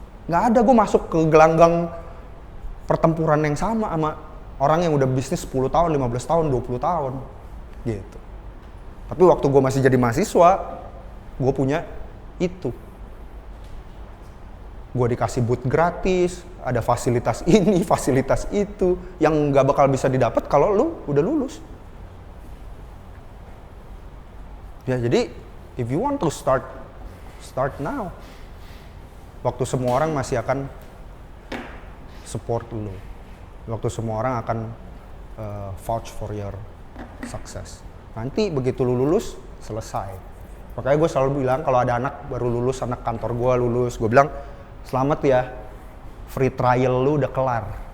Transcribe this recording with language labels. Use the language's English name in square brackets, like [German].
[Indonesian] Gak ada, gue masuk ke gelanggang pertempuran yang sama orang yang udah bisnis 10 tahun, 15 tahun, 20 tahun. Gitu. Tapi waktu gue masih jadi mahasiswa, gue punya itu. gue dikasih booth gratis, ada fasilitas ini, fasilitas itu, yang nggak bakal bisa didapat kalau lu udah lulus. Ya jadi, [English] if you want to start now. [Indonesian] Waktu semua orang masih akan support lu. Waktu semua orang akan [English] vouch for your success. [Indonesian] Nanti begitu lu lulus, selesai. Makanya gue selalu bilang kalau ada anak baru lulus, anak kantor gue lulus, gue bilang selamat ya, free trial lu udah kelar.